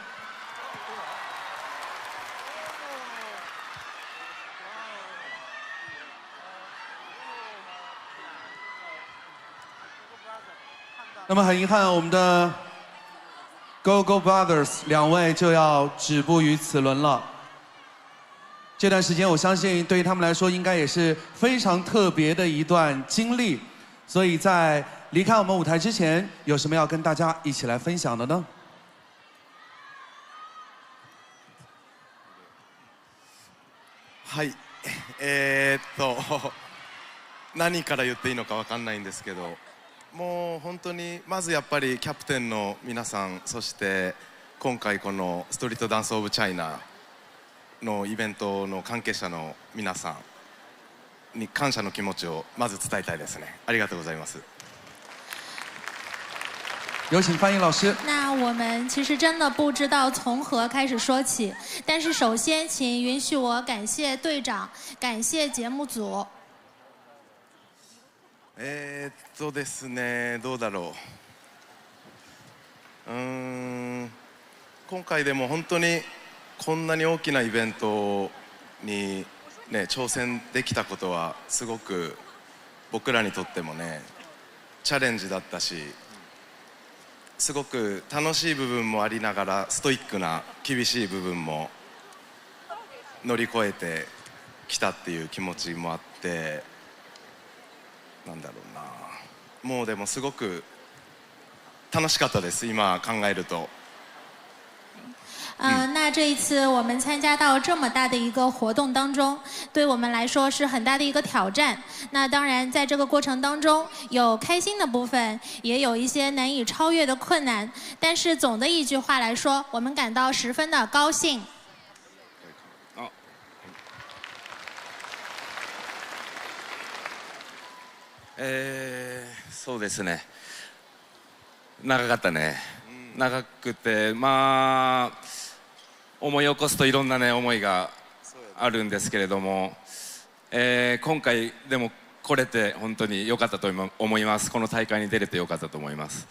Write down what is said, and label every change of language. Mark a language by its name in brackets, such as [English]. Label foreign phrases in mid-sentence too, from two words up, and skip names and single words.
[Chinese] 那么很遗憾，我们的 GoGo Brothers 2位就要止步于此轮了。这段时间，我相信对于他们来说，应该也是非常特别的一段经历。所以在离开我们舞台之前，有什么要跟大家一起来分享的呢？ [Japanese] はい、何から言っていいのかわかんないんですけど。もう本当にまずやっぱりキャプテンの皆さん、そして今回このストリートダンスオブチャイナのイベントの関係者の皆さんに感謝の気持ちをまず伝えたいですね。ありがとうございます。 [Chinese] 有请翻译老师。那我们其实真的不知道从何开始说起，但是首先，请允许我感谢队长，感谢节目组。 [Japanese] ですね、どうだろう。今回でも本当にこんなに大きなイベントにね挑戦できたことはすごく僕らにとってもねチャレンジだったし。すごく楽しい部分もありながらストイックな厳しい部分も乗り越えてきたっていう気持ちもあって、なんだろうな、もうでもすごく楽しかったです今考えると。 [Chinese] 那这一次我们参加到这么大的一个活动当中，对我们来说是很大的一个挑战。那当然，在这个过程当中，有开心的部分，也有一些难以超越的困难。但是总的一句话来说，我们感到十分的高興。 [Japanese] そうですね。長かったね。長くてまあ。思い起こすといろんなね思いがあるんですけれども、今回でも来れて本当に良かったと思います。この大会に出れて良かったと思います。